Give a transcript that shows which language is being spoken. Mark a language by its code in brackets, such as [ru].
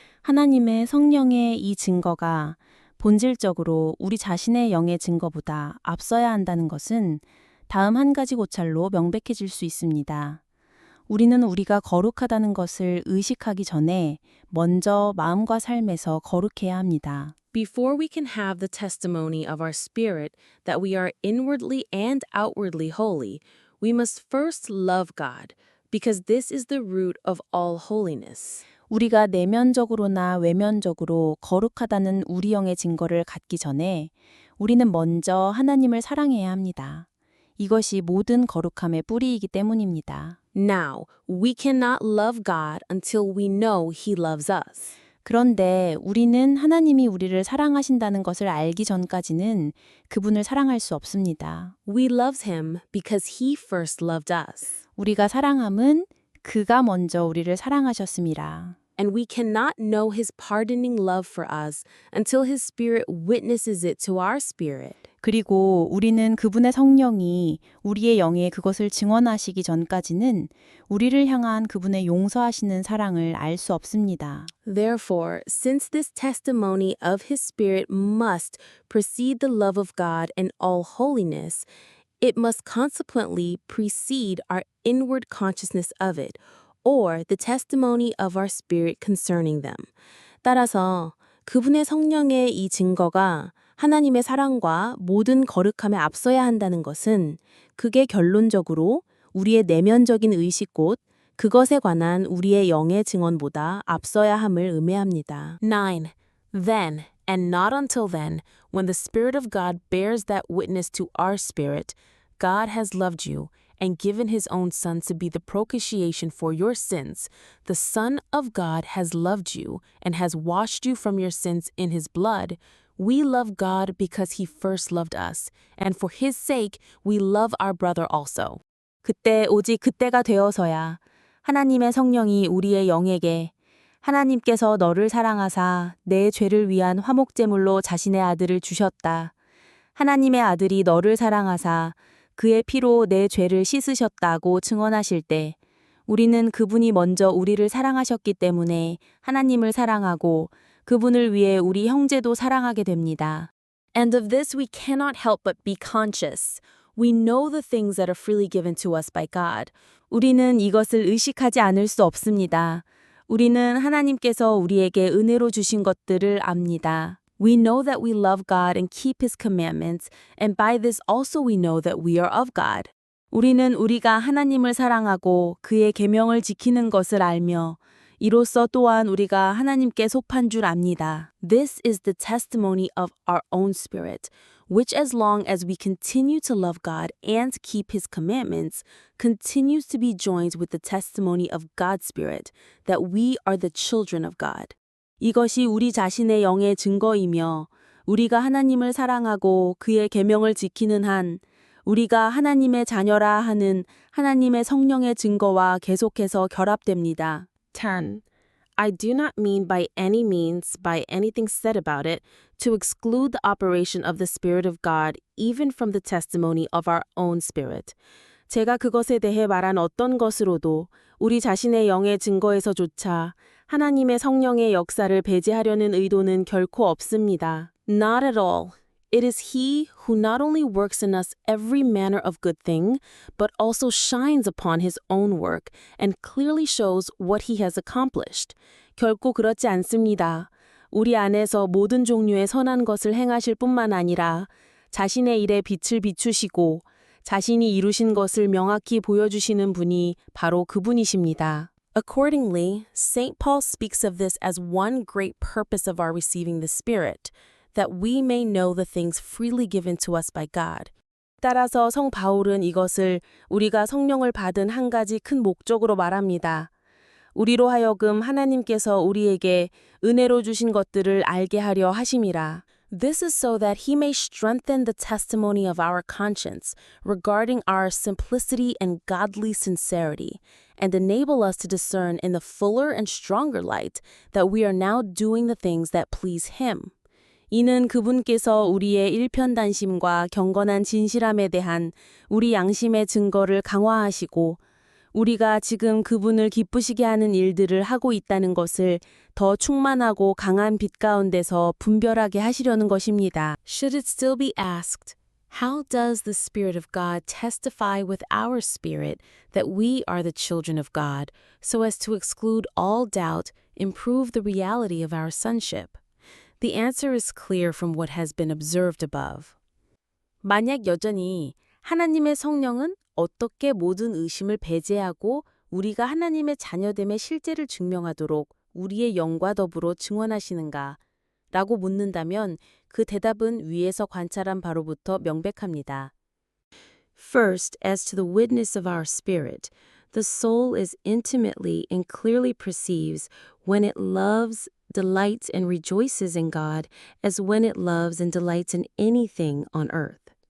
[ko] 하나님의 성령의 이 증거가 본질적으로 우리 자신의 영의 증거보다 앞서야 한다는 것은 다음 한 가지 고찰로 명백해질 수 있습니다. 우리는 우리가 거룩하다는 것을 의식하기 전에 먼저 마음과 삶에서 거룩해야 합니다. [en] Before we can have the testimony of our spirit that we are inwardly and outwardly holy, we must first love God, because this is the root of all holiness. [ko] 우리가 내면적으로나 외면적으로 거룩하다는 우리 영의 증거를 갖기 전에 우리는 먼저 하나님을 사랑해야 합니다. 이것이 모든 거룩함의 뿌리이기 때문입니다. [en] Now, we cannot love God until we know He loves us. [ko] 그런데 우리는 하나님이 우리를 사랑하신다는 것을 알기 전까지는 그분을 사랑할 수 없습니다. [en] We love Him because He first loved us. [ko] 우리가 사랑함은 그가 먼저 우리를 사랑하셨습니다. [en] And we cannot know His pardoning love for us until His Spirit witnesses it to our spirit. [ko] 그리고 우리는 그분의 성령이 우리의 영에 그것을 증언하시기 전까지는 우리를 향한 그분의 용서하시는 사랑을 알 수 없습니다. [en] Therefore, since this testimony of His Spirit must precede the love of God and all holiness, it must consequently precede our inward consciousness of it, or the testimony of our spirit concerning them. [ko] 따라서 그분의 성령의 이 증거가 하나님의 사랑과 모든 거룩함에 앞서야 한다는 것은 그게 결론적으로 우리의 내면적인 의식 곧 그것에 관한 우리의 영의 증언보다 앞서야 함을 의미합니다. 9. [en] Then, and not until then, when the Spirit of God bears that witness to our spirit, God has loved you and given His own Son to be the propitiation for your sins. The Son of God has loved you and has washed you from your sins in His blood. We love God because He first loved us, and for His sake we love our brother also. [ko] 그때 오직 그때가 되어서야 하나님의 성령이 우리의 영에게 하나님께서 너를 사랑하사 내 죄를 위한 화목제물로 자신의 아들을 주셨다. 하나님의 아들이 너를 사랑하사 그의 피로 내 죄를 씻으셨다고 증언하실 때 우리는 그분이 먼저 우리를 사랑하셨기 때문에 하나님을 사랑하고 그분을 위해 우리 형제도 사랑하게 됩니다. [en] And of this we cannot help but be conscious. We know the things that are freely given to us by God. [ko] 우리는 이것을 의식하지 않을 수 없습니다. 우리는 하나님께서 우리에게 은혜로 주신 것들을 압니다. [en] We know that we love God and keep His commandments, and by this also we know that we are of God. [ko] 우리는 우리가 하나님을 사랑하고 그의 계명을 지키는 것을 알며 이로써 또한 우리가 하나님께 속한 줄 압니다. [en] This is the testimony of our own spirit, which as long as we continue to love God and keep His commandments, continues to be joined with the testimony of God's Spirit, that we are the children of God. [ko] 이것이 우리 자신의 영의 증거이며 우리가 하나님을 사랑하고 그의 계명을 지키는 한 우리가 하나님의 자녀라 하는 하나님의 성령의 증거와 계속해서 결합됩니다. 10. [en] I do not mean by any means, by anything said about it, to exclude the operation of the Spirit of God even from the testimony of our own spirit. [ko] 제가 그것에 대해 말한 어떤 것으로도 우리 자신의 영의 증거에서조차 하나님의 성령의 역사를 배제하려는 의도는 결코 없습니다. [en] Not at all. It is He who not only works in us every manner of good thing, but also shines upon His own work and clearly shows what He has accomplished. [ko] 결코 그렇지 않습니다. 우리 안에서 모든 종류의 선한 것을 행하실 뿐만 아니라 자신의 일에 빛을 비추시고 자신이 이루신 것을 명확히 보여주시는 분이 바로 그분이십니다. [en] Accordingly, St. Paul speaks of this as one great purpose of our receiving the Spirit, that we may know the things freely given to us by God. [ko] 따라서 성 바울은 이것을 우리가 성령을 받은 한 가지 큰 목적으로 말합니다. 우리로 하여금 하나님께서 우리에게 은혜로 주신 것들을 알게 하려 하심이라. [en] This is so that He may strengthen the testimony of our conscience regarding our simplicity and godly sincerity, and enable us to discern in the fuller and stronger light that we are now doing the things that please Him. [ko] 이는 그분께서 우리의 일편단심과 경건한 진실함에 대한 우리 양심의 증거를 강화하시고 우리가 지금 그분을 기쁘시게 하는 일들을 하고 있다는 것을 더 충만하고 강한 빛 가운데서 분별하게 하시려는 것입니다. [en] Should it still be asked, how does the Spirit of God testify with our spirit that we are the children of God, so as to exclude all doubt, improve the reality of our sonship? The answer is clear from what has been observed above. [ko] 만약 여전히 하나님의 성령은 어떻게 모든 의심을 배제하고 우리가 하나님의 자녀됨의 실제를 증명하도록 우리의 영과 더불어 증언하시는가? 라고 묻는다면 그 대답은 위에서 관찰한 바로부터 명백합니다. [en] First, as to the witness of our spirit, the soul is intimately and clearly perceives when it loves, delights, and rejoices in God as when it loves and delights in anything on earth.